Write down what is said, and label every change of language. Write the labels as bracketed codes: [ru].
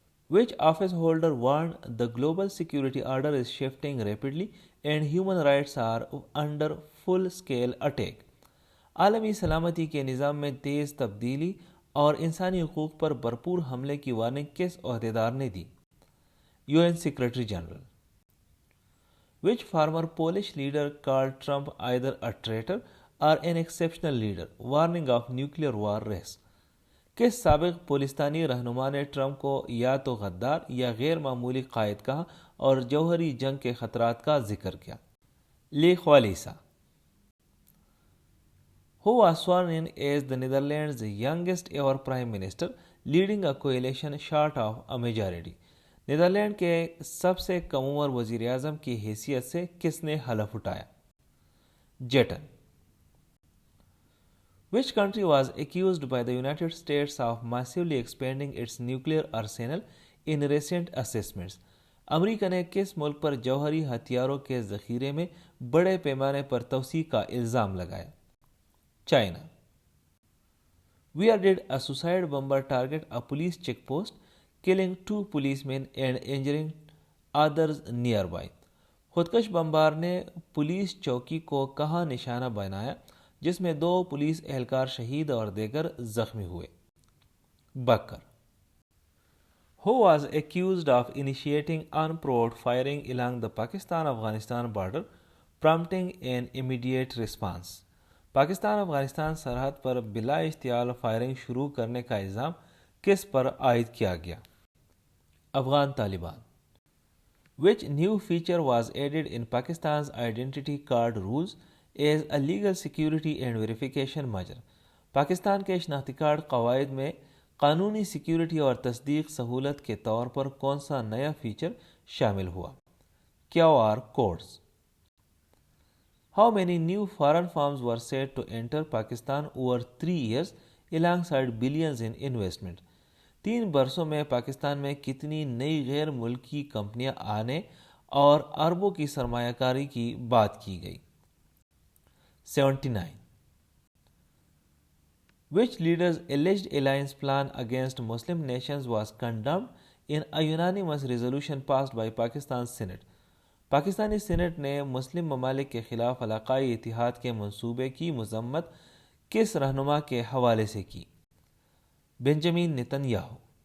[en] Which office holder warned the global security order is shifting rapidly and human rights are under full-scale attack? [ur] عالمی سلامتی کے نظام میں تیز تبدیلی اور انسانی حقوق پر بھرپور حملے کی وارننگ کس عہدیدار نے دی؟ UN secretary general. [en] Which former Polish leader called Trump either a traitor or an exceptional leader, warning of nuclear war risk? [ur] کس سابق پولستانی رہنما نے ٹرمپ کو یا تو غدار یا غیر معمولی قائد کہا اور جوہری جنگ کے خطرات کا ذکر کیا؟ لیخ والیسا. [en] Who was sworn in as the Netherlands' youngest ever prime minister, leading a coalition short of a majority? [ur] Netherland کے سب سے کم عمر وزیر اعظم کی حیثیت سے کس نے حلف اٹھایا؟ جیٹن. [en] Which country was accused by the United States of massively expanding its nuclear arsenal in recent assessments? [ur] امریکہ نے کس ملک پر جوہری ہتھیاروں کے ذخیرے میں بڑے پیمانے پر توسیع کا الزام لگایا؟ China. [en] Where did a suicide bomber target a police checkpost, killing 2 policemen and injuring others nearby? [ur] خودکش بمبار نے پولیس چوکی کو کہاں نشانہ بنایا جس میں 2 پولیس اہلکار شہید اور دیگر زخمی ہوئے؟ بکر. [en] Who was accused of initiating unprovoked firing along the Pakistan-Afghanistan border, prompting an immediate response? [ur] Pakistan Afghanistan سرحد پر بلا اشتعال فائرنگ شروع کرنے کا الزام کس پر عائد کیا گیا؟ Afghan Taliban. [en] Which new feature was added in Pakistan's identity card rules as a legal security and verification measure? [ur] Pakistan کے شناختی کارڈ قواعد میں قانونی سیکیورٹی اور تصدیق سہولت کے طور پر کون سا نیا فیچر شامل ہوا؟ QR codes. [en] How many new foreign firms were said to enter Pakistan over 3 years alongside billions in investment? [ur] 3 برسوں میں پاکستان میں کتنی نئی غیر ملکی کمپنیاں آنے اور اربوں کی سرمایہ کاری کی بات کی گئی؟ 79. [en] Which leader's alleged alliance plan against Muslim nations was condemned in a unanimous resolution passed by Pakistan Senate? [ur] Pakistani Saint نے مسلم ممالک کے خلاف علاقائی اتحاد کے منصوبے کی مذمت کس رہنما کے حوالے سے کی؟ Benjamin Nitin Yahoo.